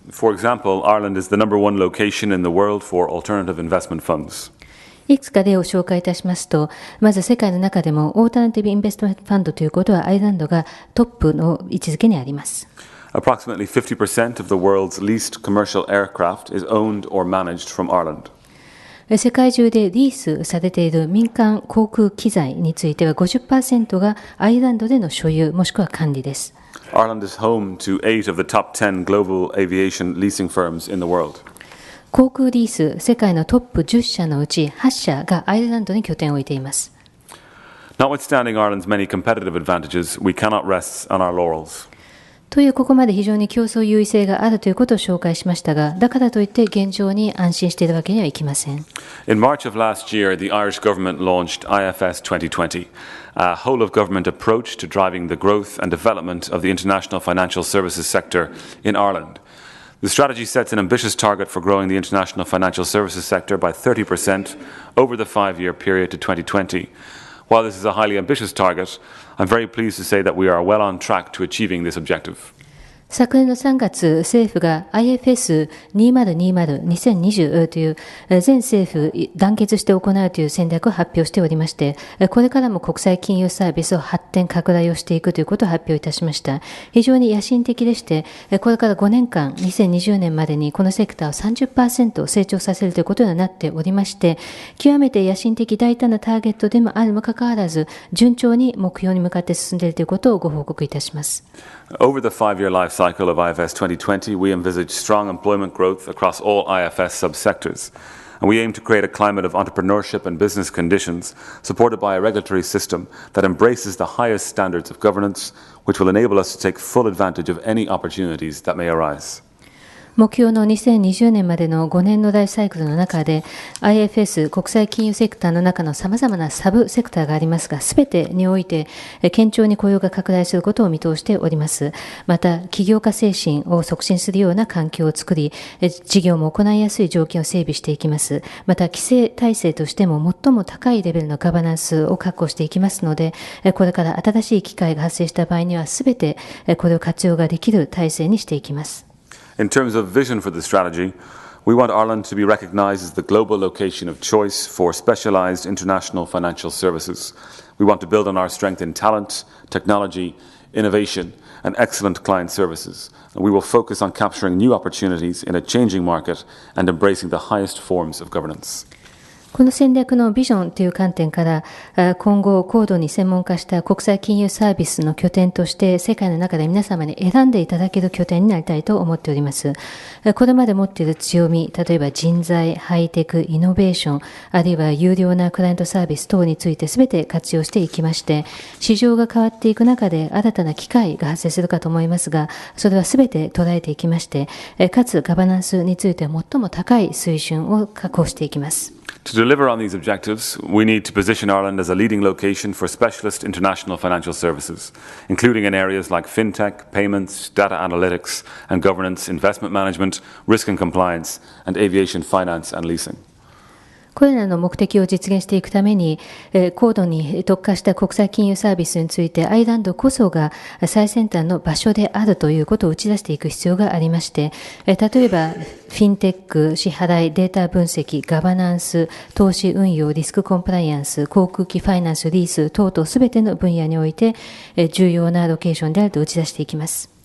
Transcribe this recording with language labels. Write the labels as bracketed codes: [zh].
[en] For example, Ireland is the number one location in the world for alternative investment funds. [ja] いくつか例を紹介いたしますと、まず世界の中でもオータナティブインベストメントファンドということはアイルランドがトップの位置づけにあります。 [en] Approximately 50% of the world's leased commercial aircraft is owned or managed from Ireland. [ja] 世界中でリースされている民間航空機材については 50% がアイルランドでの所有もしくは管理です。 [en] Ireland is home to 8 of the top 10 global aviation leasing firms in the world. [ja] 航空リース世界のトップ10社のうち8社がアイルランドに拠点を置いています。 [en] Notwithstanding Ireland's many competitive advantages, we cannot rest on our laurels. [ja] というここまで非常に競争優位性があるということを紹介しましたが、だからといって現状に安心しているわけにはいきません。 [en] In March of last year, the Irish government launched IFS 2020, a whole-of-government approach to driving the growth and development of the international financial services sector in Ireland. The strategy sets an ambitious target for growing the international financial services sector by 30% over the 5-year period to 2020. While this is a highly ambitious target, I'm very pleased to say that we are well on track to achieving this objective. [ja] 昨年の3月、政府が IFS2020-2020 という全政府団結して行うという戦略を発表しておりまして、これからも国際金融サービスを発展拡大をしていくということを発表いたしました。非常に野心的でして、これから5年間、2020年までにこのセクターを 30% 成長させるということになっておりまして、極めて野心的大胆なターゲットでもあるにもかかわらず、順調に目標に向かって進んでいるということをご報告いたします。 [en] Over the 5-year life cycle of IFS 2020, we envisage strong employment growth across all IFS subsectors, and we aim to create a climate of entrepreneurship and business conditions supported by a regulatory system that embraces the highest standards of governance, which will enable us to take full advantage of any opportunities that may arise. [ja] 目標の2020年までの5年のライフサイクルの中で IFS 国際金融セクターの中の様々なサブセクターがありますが、すべてにおいて堅調に雇用が拡大することを見通しております。また起業家精神を促進するような環境を作り、事業も行いやすい条件を整備していきます。また規制体制としても最も高いレベルのガバナンスを確保していきますので、これから新しい機会が発生した場合にはすべてこれを活用ができる体制にしていきます。 [en] In terms of vision for the strategy, we want Ireland to be recognised as the global location of choice for specialised international financial services. We want to build on our strength in talent, technology, innovation, and excellent client services. And we will focus on capturing new opportunities in a changing market and embracing the highest forms of governance. [ja] この戦略のビジョンという観点から、今後高度に専門化した国際金融サービスの拠点として世界の中で皆様に選んでいただける拠点になりたいと思っております。これまで持っている強み、例えば人材、ハイテク、イノベーション、あるいは有料なクライアントサービス等について全て活用していきまして、市場が変わっていく中で新たな機会が発生するかと思いますが、それは全て捉えていきまして、かつガバナンスについて最も高い水準を確保していきます。 [en] To deliver on these objectives, we need to position Ireland as a leading location for specialist international financial services, including in areas like fintech, payments, data analytics and governance, investment management, risk and compliance, and aviation finance and leasing. [ja] これらの目的を実現していくために、高度に特化した国際金融サービスについてアイルランドこそが最先端の場所であるということを打ち出していく必要がありまして、例えばフィンテック、支払い、データ分析、ガバナンス、投資運用、リスクコンプライアンス、航空機ファイナンス、リース等々すべての分野において重要なロケーションであると打ち出していきます。